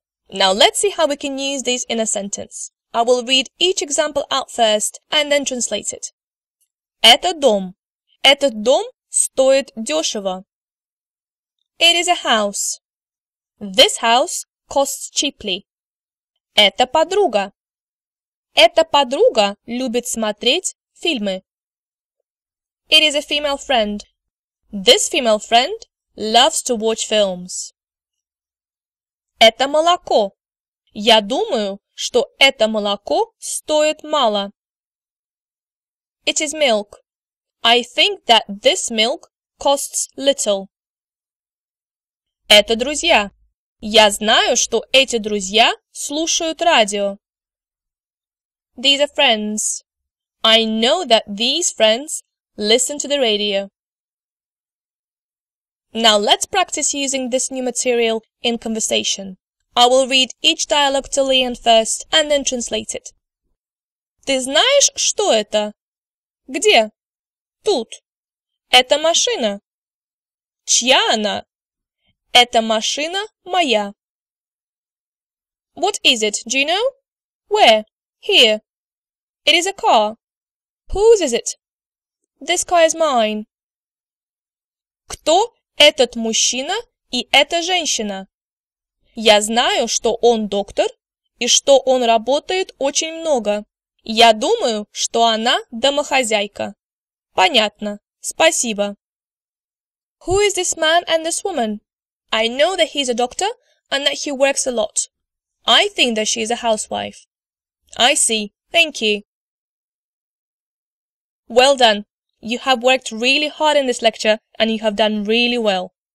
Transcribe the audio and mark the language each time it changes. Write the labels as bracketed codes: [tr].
[en] Now let's see how we can use these in a sentence. I will read each example out first and then translate it. [ru] Это дом. Этот дом стоит дешево. [en] It is a house. This house costs cheaply. [ru] Это подруга. Эта подруга любит смотреть фильмы. [en] It is a female friend. This female friend loves to watch films. [ru] Это молоко. Я думаю, что это молоко стоит мало. [en] It is milk. I think that this milk costs little. [ru] Это друзья. Я знаю, что эти друзья слушают радио. [en] These are friends. I know that these friends listen to the radio. Now let's practice using this new material in conversation. I will read each dialogue till the end first and then translate it. [ru] Ты знаешь, что это? Где? Тут. Это машина. Чья она? Эта машина моя. [en] What is it? Do you know? Where? Here. It is a car. Whose is it? This car is mine. [ru] Кто этот мужчина и эта женщина? Я знаю, что он доктор и что он работает очень много. Я думаю, что она домохозяйка. Понятно. Спасибо. [en] Who is this man and this woman? I know that he's a doctor and that he works a lot. I think that she is a housewife. I see. Thank you. Well done. You have worked really hard in this lecture and you have done really well.